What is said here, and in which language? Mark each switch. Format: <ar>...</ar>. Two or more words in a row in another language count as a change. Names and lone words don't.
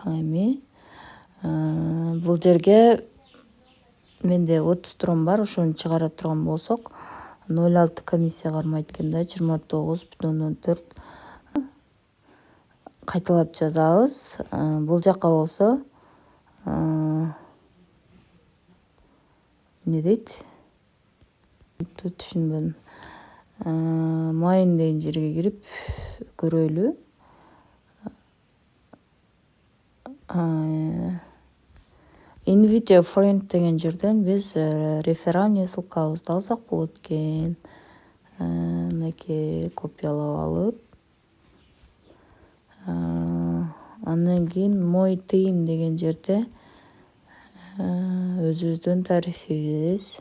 <ky>Эми бул жерге менде 30 трон бар, ошону чыгара турган болсок 0,6 комиссия кармайт экен да, 29,4 кайталап жазабыз. Бул жака болсо эмне дейт? Түшүнбөдүм. Майын деген жерге кирип көрөлү.</ky> <en>Invite a friend</en> <ky>деген жерден биз</ky> <ru>реферальный ссылкабызды</ru> <ky>алсак болот экен. Мынакей копиялап алып, андан кийин мой тыйын деген жерде өзүбүздүн тарифибиз.</ky>